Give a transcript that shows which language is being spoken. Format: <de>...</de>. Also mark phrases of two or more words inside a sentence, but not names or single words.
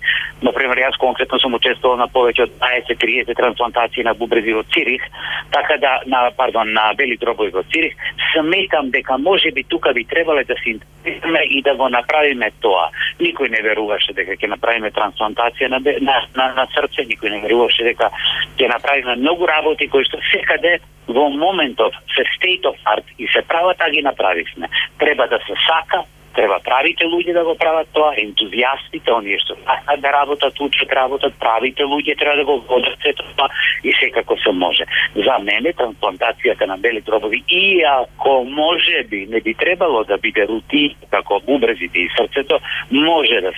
<mk>Например, јас конкретно сум учествувал на повеќе од 20-30 трансплантации на бубрези во Цирих, така да на бели дробови во Цирих. Сметам дека можеби тука би требале да се интегрираме и да го направиме тоа. Никој не веруваше дека ќе направиме трансплантација на срце, никој не веруваше дека ќе направиме многу работи кои што секаде во моментов се</mk> <en>state of art</en> <mk>и се прават, а ги направивме. Треба да се сака, треба правите луѓе да го прават тоа, ентузијастите, оние што сакаат да работат, учат, правите луѓе треба да го водат сето тоа и секако се може. За мене трансплантацијата на бели дробови, иако може би не би требало да биде рутина како бубрезите и срцето, може да</mk>